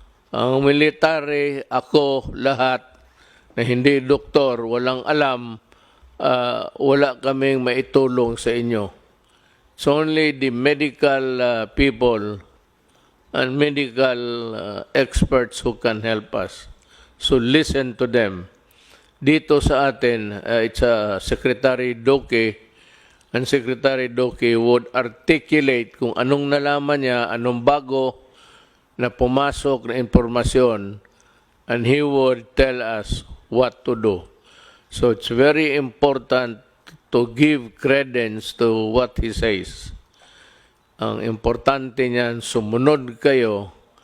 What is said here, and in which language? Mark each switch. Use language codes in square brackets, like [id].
[tl] Ang military, ako, lahat, na hindi doktor, walang alam, wala kaming maitulong sa inyo. [en] So only the medical people and medical experts who can help us. So listen to them. [tl] Dito sa atin, [en] it's Secretary Doke, and Secretary Doke would articulate [tl] kung anong nalaman niya, anong bago na pumasok na impormasyon, [en] and he would tell us what to do. So it's very important to give credence to what he says. [tl] Ang importante niyan, sumunod kayo.